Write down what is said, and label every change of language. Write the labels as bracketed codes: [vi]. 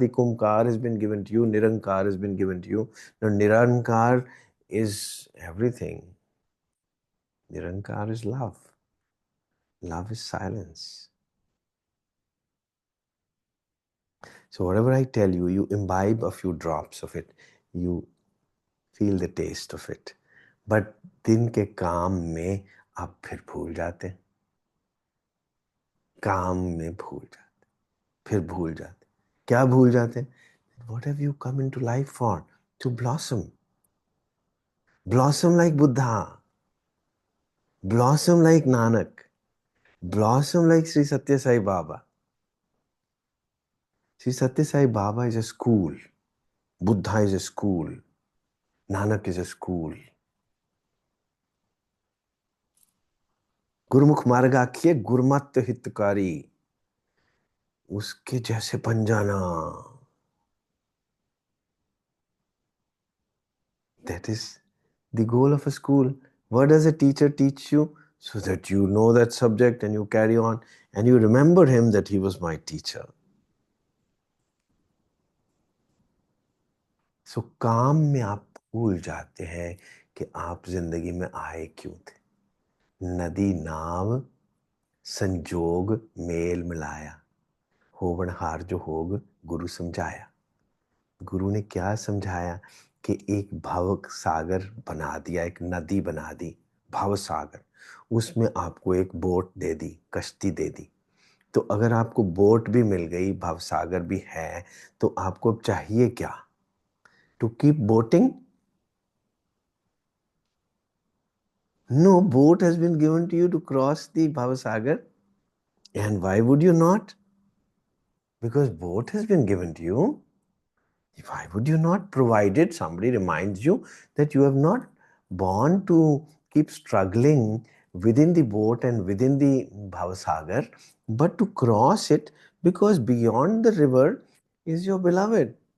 [en] Ikumkar has been given to you. Nirankar has been given to you. Now, Nirankar is everything. Nirankar is love. Love is silence. So whatever I tell you, you imbibe a few drops of it. You feel the taste of it. [hi] But दिन के काम में आप फिर भूल जाते हैं. काम में भूल जाते, फिर भूल जाते. क्या भूल जाते? [en] What have you come into life for? To blossom. Blossom like Buddha. Blossom like Nanak. Blossom like Sri Satya Sai Baba. Sri Satya Sai Baba is a school. Buddha is a school. Nanak is a school. [pa] गुरुमुख मार्ग आखिए गुरुमत हितकारी, [hi] उसके जैसे बन जाना. [en] That is the goal of a school. What does a teacher teach you? So that you know that subject and you carry on and you remember him that he was my teacher. [hi] So काम में आप भूल जाते हैं कि आप जिंदगी में आए क्यों थे. [pa] नदी नाव संजोग मेल मिलाया, होवनहार जो होग गुरु समझाया. [hi] गुरु ने क्या समझाया कि एक भव सागर बना दिया, एक नदी बना दी, भव सागर. उसमें आपको एक बोट दे दी, कश्ती दे दी. तो अगर आपको बोट भी मिल गई, भव सागर भी है, तो आपको अब चाहिए क्या? [en] To keep boating? No, boat has been given to you to cross the Bhavasagar. And why would you not? Because boat has been given to you. Why would you not provide it? Somebody reminds you that you have not born to keep struggling within the boat and within the Bhavasagar, but to cross it, because beyond the river is your beloved.